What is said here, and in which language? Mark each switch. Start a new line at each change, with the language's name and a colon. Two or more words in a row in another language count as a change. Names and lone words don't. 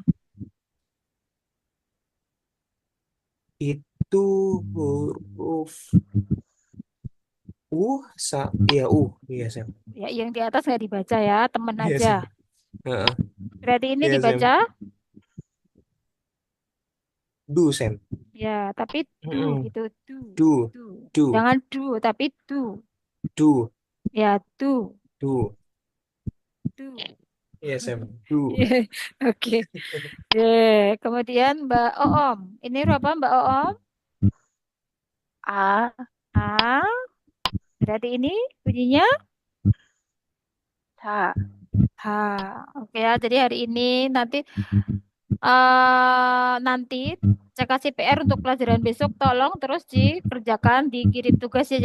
Indonesian: Itu huruf iya, iya, Sam. Ya, yang di atas nggak dibaca ya, temen Iya, aja. Sam. Heeh. Berarti ini Iya, Sam. dibaca Du, Sam. ya, tapi du Mm-mm. gitu, du, Du, du. du, Jangan du, tapi du. du, Ya, du, du. du. Iya, Sam. Du. Iya, oke. Kemudian Mbak Oom. Ini huruf apa Mbak Oom? A. A. Berarti ini bunyinya H. H. Oke ya, jadi hari ini nanti nanti saya kasih PR untuk pelajaran besok, tolong terus dikerjakan, dikirim tugas ya.